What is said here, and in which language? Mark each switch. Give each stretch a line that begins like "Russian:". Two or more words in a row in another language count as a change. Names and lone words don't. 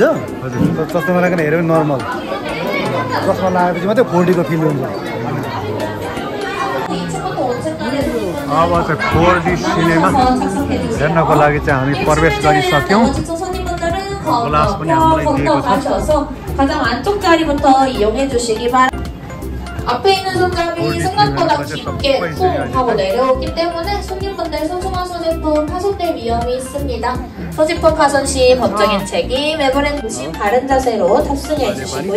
Nepali: हजुर, चस्मा नलाइकन हेऱ्यो भने नर्मल। चस्मा लगाएपछि मात्रै 4D को फिल हुन्छ। अब चाहिँ 4D सिनेमा हेर्नको लागि चाहिँ हामी प्रवेश गरिसक्यौँ। ग्लास पनि हामीलाई दिएको छ।
Korean: 가장 안쪽 자리부터 이용해 주시기 바랍니다. 앞에 있는 손잡이 생각보다 깊게 쿵 하고 내려오기 때문에 손님분들 소중한 소지품 파손될 위험이 있습니다. 소지품 파손 시 법적인 책임, 외부엔 듯이 바른 자세로 탑승해 주시고요.